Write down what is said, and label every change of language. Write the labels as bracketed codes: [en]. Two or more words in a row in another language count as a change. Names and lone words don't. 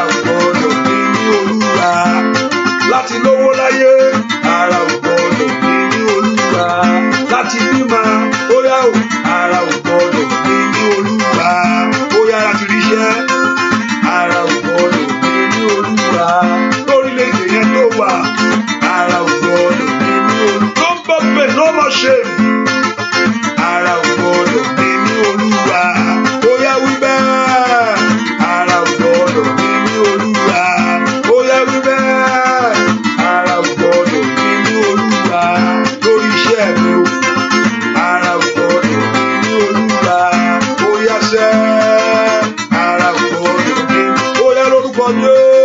[yo] ò gbọdọ̀ ní mí Olúwa, láti lówó láyé ara ò gbọdọ̀ ní mí Olúwa, láti bímọ óyá o ara ò gbọdọ̀ ní mí Olúwa, óyá láti ríṣẹ́ ara ò gbọdọ̀ ní mí Olúwa, lórílẹ̀-èdè yẹn tó wà ara ò gbọdọ̀ ní mí Olúwa, [en] no more pain, no more shame, [yo] ara ò gbọdọ̀ ní mí Olúwa, óyá wí bẹ́ẹ̀, ara ò gbọdọ̀ ní mí Olúwa, óyá wí bẹ́ẹ̀, ara ò gbọdọ̀ ní mí Olúwa, lórí iṣẹ́ mi o ara ò gbọdọ̀ ní mí Olúwa, óyá sẹ́ ara ò gbọdọ̀ ní mí, óyá lórúkọ Jésù,